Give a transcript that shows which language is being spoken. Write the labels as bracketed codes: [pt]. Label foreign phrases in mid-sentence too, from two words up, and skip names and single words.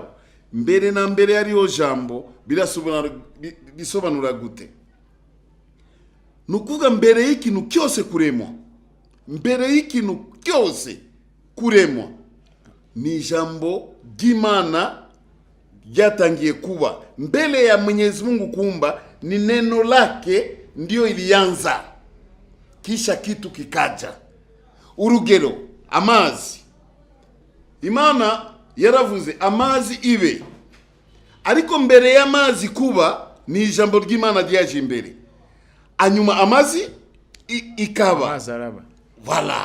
[rw] Mbere na mbere hariho jambo bisobanura gute? Nukuvuga mbere y'ikintu cyose kuremwa, mbere y'ikintu cyose kuremwa ni jambo ry'Imana ryatangiye kuba. [sw] Mbele ya Mwenyezi Mungu kuumba ni neno lake ndio ilianza, kisha kitu kikaja. [rw] Urugero, amazi. Imana yaravuze amazi ibe, ariko mbere y'amazi kuba ni ijambo ry'Imana ryaje imbere, anyuma amazi ikaba. Azaraba. Voilà.